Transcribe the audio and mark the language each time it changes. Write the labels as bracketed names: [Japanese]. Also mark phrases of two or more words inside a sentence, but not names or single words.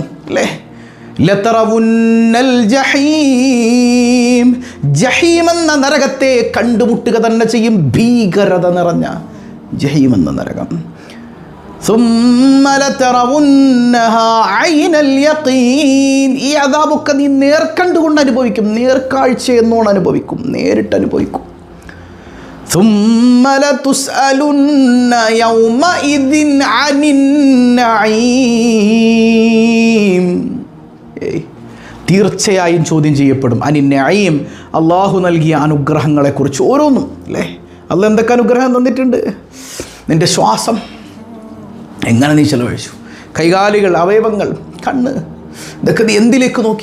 [Malayalam] അല്ലേ, [Arabic] لترون الجحيم, [Malayalam] ജഹീം എന്ന നരകത്തെ കണ്ടുമുട്ടുക തന്നെ ചെയ്യും. ഭീകരത നിറഞ്ഞ ജഹീം എന്ന നരകം. [Arabic] ثم لترونها عين اليقين, [Malayalam] ഈ അദാബൊക്കെ നീ നേർക്കണ്ടുകൊണ്ട് അനുഭവിക്കും, നേർക്കാഴ്ച എന്നോണം അനുഭവിക്കും, നേരിട്ട് അനുഭവിക്കും. [Arabic] ثم لتسألن يومئذ عن النعيم, [Malayalam] തീർച്ചയായും ചോദ്യം ചെയ്യപ്പെടും. [Arabic] عن النعيم, [Malayalam] അള്ളാഹു നൽകിയ അനുഗ്രഹങ്ങളെക്കുറിച്ച് ഓരോന്നും. അല്ലേ, അള്ളാഹ് എന്തൊക്കെ അനുഗ്രഹം തന്നിട്ടുണ്ട്. നിൻ്റെ ശ്വാസം എങ്ങനെ നീ ചെലവഴിച്ചു, കൈകാലുകൾ, അവയവങ്ങൾ, കണ്ണ്, ഇതൊക്കെ നീ എന്തിലേക്ക് നോക്കി?